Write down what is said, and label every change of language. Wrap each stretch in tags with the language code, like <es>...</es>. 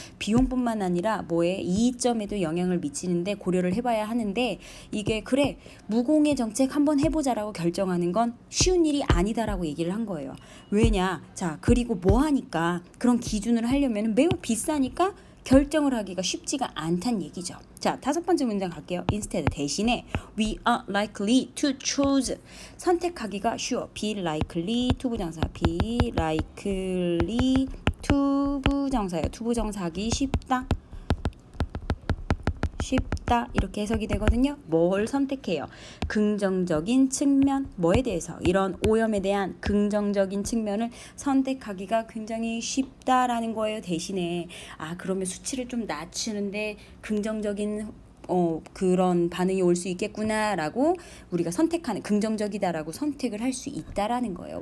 <ko>비용뿐만 아니라 이점에도 영향을 미치는데 고려를 해봐야 하는데, 이게 그래 무공해 정책 한번 해보자라고 결정하는 건 쉬운 일이 아니다라고 얘기를 한 거예요. 왜냐? 자, 그리고 하니까 그런 기준을 하려면 매우 비싸니까 결정을 하기가 쉽지가 않다는 얘기죠. 자, 5번째 문장 갈게요. instead, 대신에</ko> <en>we are likely to choose,</en> <ko>선택하기가 쉬워. be likely to 부정사, be likely to 부정사예요. to 부정사하기 쉽다, 이렇게 해석이 되거든요. 뭘 선택해요? 긍정적인 측면, 뭐에 대해서? 이런 오염에 대한 긍정적인 측면을 선택하기가 굉장히 쉽다라는 거예요. 대신에 그러면 수치를 좀 낮추는데 긍정적인 그런 반응이 올 수 있겠구나라고 우리가 선택하는, 긍정적이다라고 선택을 할 수 있다라는 거예요.</ko>